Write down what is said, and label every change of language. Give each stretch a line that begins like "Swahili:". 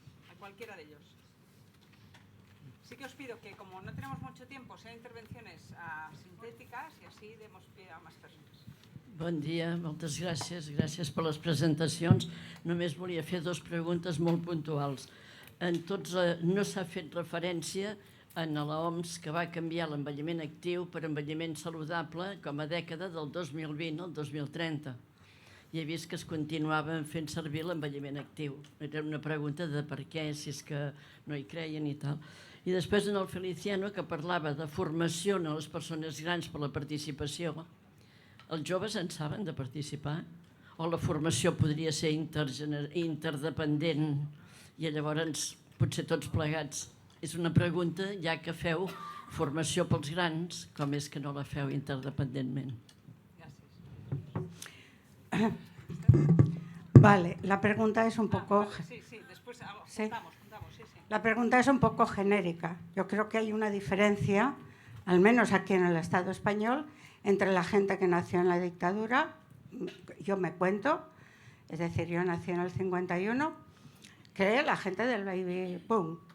Spanish: A cualquiera de ellos. Sí que os pido que, como no tenemos mucho tiempo, sean intervenciones sintéticas y así demos pie a más personas.
Catalan: Bon dia, moltes gràcies. Gràcies per les presentacions. Només volia fer 2 preguntes molt puntuals. No s'ha fet referència a l'OMS que va canviar l'envelliment actiu per envelliment saludable com a dècada del 2020 al 2030. I he vist que es continuaven fent servir l'envelliment actiu. Era una pregunta de per què, si és que no hi creien i tal. I després en el Feliciano, que parlava de formació a les persones grans per la participació. Els joves en saben de participar? O la formació podria ser interdependent i llavors potser tots plegats? És una pregunta, ja que feu formació pels grans, com és que no la feu interdependentment?
Spanish: Vale, la pregunta es un poco... Sí, después Sí. juntamos, sí. La pregunta es un poco genérica. Yo creo que hay una diferencia, al menos aquí en el Estado español, entre la gente que nació en la dictadura, yo me cuento, es decir, yo nací en el 51, que la gente del baby boom.